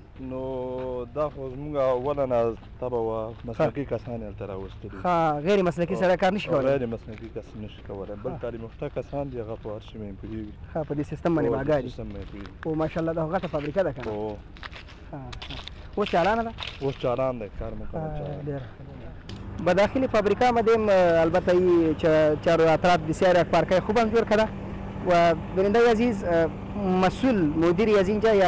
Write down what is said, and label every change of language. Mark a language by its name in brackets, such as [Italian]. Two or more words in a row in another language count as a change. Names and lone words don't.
[Pashto] نو دا خو زموږ اوله نه تبه وه مسلکي کسان یې هلته راوستلي ښه غیر مسلکي سړی کار نشي کولی غیر مسلکي کس نشي کولی بل تعلیم یافته کسان دي هغه په هر شي باندې پوهېږي ښه په دې سیستم باندې به اګاه دي سیستم باندې پوهېږي او ماشاءالله دا غټه فابریکه ده که نه او اوس چالانه ده اوس چالان دی کار مکمل چالان ډېر به [Persian] داخل فابریکه آمدیم البته چار اطراف بسیار پارکای خوب هم جور کرده و بیننده عزیز مسئول مدیری از اینجا یا